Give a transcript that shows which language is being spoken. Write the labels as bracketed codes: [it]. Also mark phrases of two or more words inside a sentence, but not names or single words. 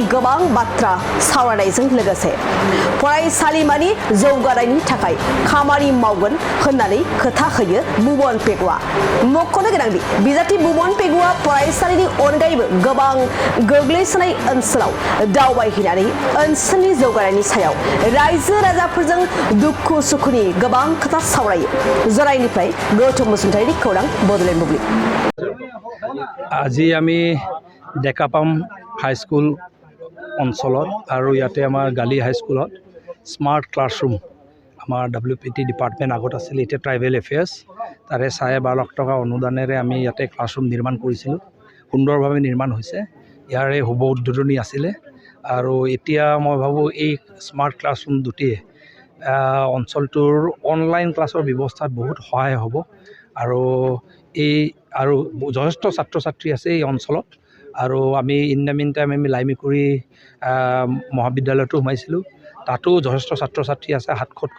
[brx] गोबां बाथ्रा सावरायनायजों लोगोसे फरायसालिमानि जौगानायनि थाखाय खामानि मावगोन होननानै खोथा होयो भुवन पेगुआ मख'नो गोनांदि बिजाथि भुवन पेगुआ फरायसालिनि अनगायैबो गोबां गोग्लैसोनाय ओनसोलाव दावबायहैनानै ओनसोलनि जौगानायनि सायाव रायजो राजाफोरजों दुखु सुखुनि गोबां खोथा सावरायो जरायनिफ्राय गौतम बसुमतारीनि खौरां बड'लेण्ड बुब्लि [as] আজি আমি ডেকাপাম হাইস্কুল অঞ্চলত আৰু ইয়াতে আমাৰ গালি হাইস্কুলত [en] smart classroom [as] আমাৰ WPT ডিপাৰ্টমেণ্ট আগত আছিল এতিয়া ট্ৰাইবেল এফেয়াৰ্ছ তাৰে 12.5 লাখ টকা অনুদানেৰে আমি ইয়াতে ক্লাছৰুম নিৰ্মাণ কৰিছিলোঁ সুন্দৰভাৱে নিৰ্মাণ হৈছে ইয়াৰে শুভ উদ্বোধনী আছিলে আৰু এতিয়া মই ভাবোঁ এই [en] smart classroom [as] দুটিয়ে অঞ্চলটোৰ [en] online class [as] ব্যৱস্থাত বহুত সহায় হ'ব আৰু আৰু যথেষ্ট ছাত্ৰ ছাত্ৰী আছে এই অঞ্চলত আৰু আমি [en] in the mean time [as] আমি লাইমেকুৰি মহাবিদ্যালয়তো সোমাইছিলোঁ তাতো যথেষ্ট ছাত্ৰ ছাত্ৰী আছে 700তকৈ